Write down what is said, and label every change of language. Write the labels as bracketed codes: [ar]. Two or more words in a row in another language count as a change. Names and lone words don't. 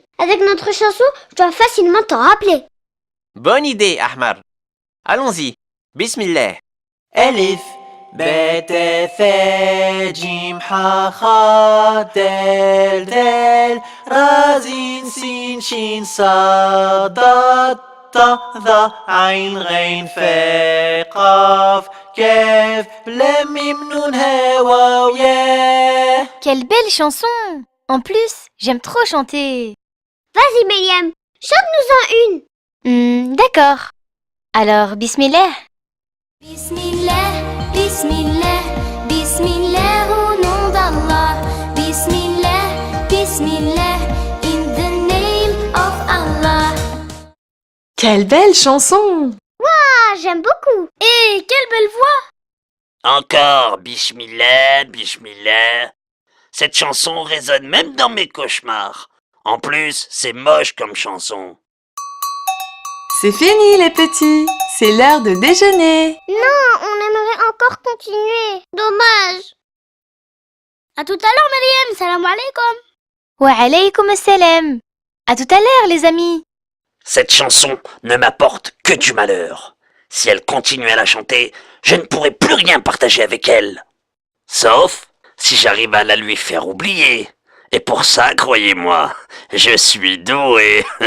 [fr] Avec notre chanson, je dois facilement t'en rappeler. Bonne idée, Ahmar. Allons-y. Bismillah. [ar] ألف باء تاء جيم, حاء خاء دال دال راء زاي سين, شين صاد ضاد طاء ظاء, عين غين فاء قاف كاف لام ميم نون هاء واو, [fr] yeah. Quelle belle chanson! En plus, j'aime trop chanter. Vas-y, Myriam, chante-nous-en une. D'accord. Alors, [ar] بسم الله بسم الله بسم الله بسم الله [fr] au nom d'Allah. [ar] بسم الله بسم الله, [en] in the name of Allah. [fr] Quelle belle chanson! Ah, j'aime beaucoup. Et quelle belle voix. Encore [ar] بسم الله بسم الله. [fr] Cette chanson résonne même dans mes cauchemars. En plus, c'est moche comme chanson. C'est fini les petits, c'est l'heure de déjeuner. Non, on aimerait encore continuer. Dommage. À tout à l'heure, Maryam. [ar] سلام عليكم. وعليكم السلام. [fr] À tout à l'heure, les amis. Cette chanson ne m'apporte que du malheur. Si elle continue à la chanter, je ne pourrai plus rien partager avec elle. Sauf si j'arrive à la lui faire oublier. Et pour ça, croyez-moi, je suis doué.